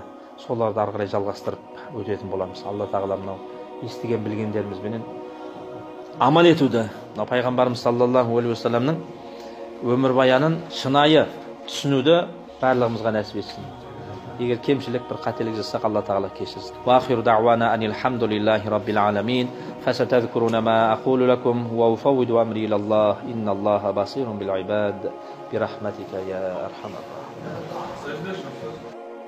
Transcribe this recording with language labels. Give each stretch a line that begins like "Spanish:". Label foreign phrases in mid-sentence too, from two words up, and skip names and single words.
Kazakh: Соларды ары қарай жалғастырып өтетін боламыз. Алла тағала мынау естіген білгендерімізбенен амал етуді, пайғамбарымыз
Arabic: صلى الله عليه وسلم
Kazakh: өмірбаянын шынайы түсінуді барлығымызға нәсіп етсін. Егер кемшілік бір қателік жасақ, Алла тағала кешірсін.
Arabic: وآخر دعوانا أن الحمد لله رب العالمين. فستذكرون ما أقول لكم وأفوض أمري إلى الله. إن الله بصير بالعباد. برحمتك يا أرحم الراحمين.